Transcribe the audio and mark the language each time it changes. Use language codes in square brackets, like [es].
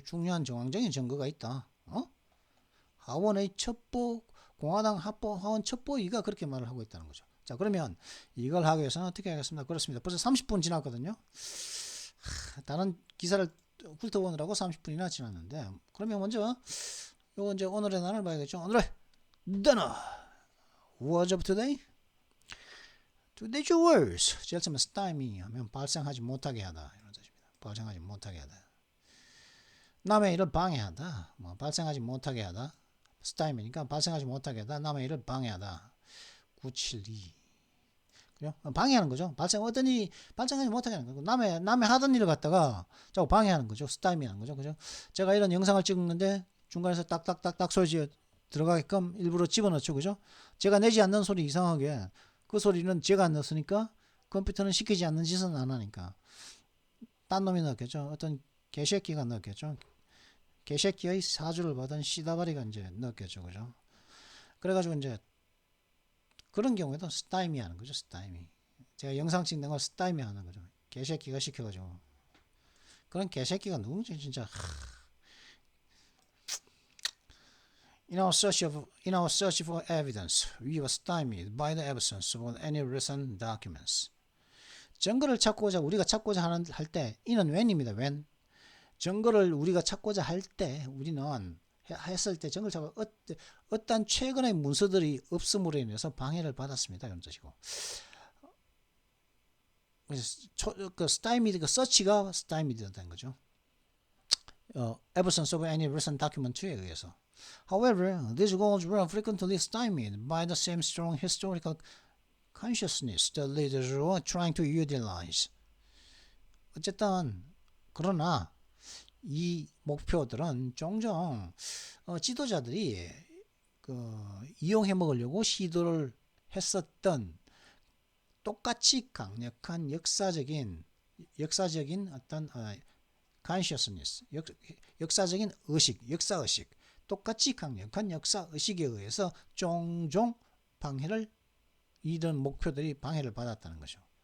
[ko] 중요한 정황적인 증거가 있다. 하원의 첩보 공화당 하원 첩보위가 그렇게 말을 하고 있다는 거죠. 자 그러면 이걸 하기 위해서는 어떻게 하겠습니까? 그렇습니다. 벌써 30분 지났거든요. 다른 기사를 훑어보느라고 30분이나 지났는데 그러면 먼저 요거 이제 오늘의 난을 봐야겠죠. 오늘의 단어 [en] Words of today. Today's words. [ko] 제일 처음에 stymie 하면 발생하지 못하게 하다 이런 뜻입니다. 발생하지 못하게 하다. 남의 일을 방해하다. 뭐 발생하지 못하게 하다. stymie니까 발생하지 못하게 하다. 남의 일을 방해하다. 972. 그죠? 방해하는 거죠. 어떤 일이 발생하지 못하게 하는 거고 남의 하던 일을 갖다가 자꾸 방해하는 거죠. stymie하는 거죠. 그죠? 제가 이런 영상을 찍는데 중간에서 딱딱딱딱 소리 들어가게끔 일부러 집어넣죠. 그죠? 제가 내지 않는 소리 이상하게 그 소리는 제가 안 넣었으니까 컴퓨터는 시키지 않는 짓은 안 하니까 딴 놈이 넣었겠죠. 어떤 개새끼가 넣었겠죠. 개새끼의 사주를 받은 시다바리가 이제 넣었겠죠. 그죠? 그래가지고 이제 그런 경우에도 스타이미 하는 거죠. 스타이미. 제가 영상 찍는 걸 스타이미 하는 거죠. 개새끼가 시켜가지고. 그런 개새끼가 누군지 진짜. [en] In our search for evidence, we were stymied by the absence of any recent documents. [ko] 증거를 우리가 찾고자 할 때, 이는 when입니다. [en] when. [ko] 증거를 우리가 찾고자 할 때, 우리는 했을 때 증거를 찾고 어떤 최근의 문서들이 없음으로 인해서 방해를 받았습니다. 이런 뜻이고. 그 stymied, 그 search가 stymied된 거죠. [en] Absence of any recent document에 [ko] 의해서. [en] However, these goals were frequently stymied by the same strong historical consciousness the leaders were trying to utilize. [ko] 어쨌든 그러나 이 목표들은 종종 지도자들이 이용해 먹으려고 시도를 했었던 똑같이 강력한 역사적인 어떤 consciousness, 역사적인 의식, 역사의식, 똑같이 강력한 역사의식에 의해서 종종 이런 목표들이 방해를 받았다는 거죠.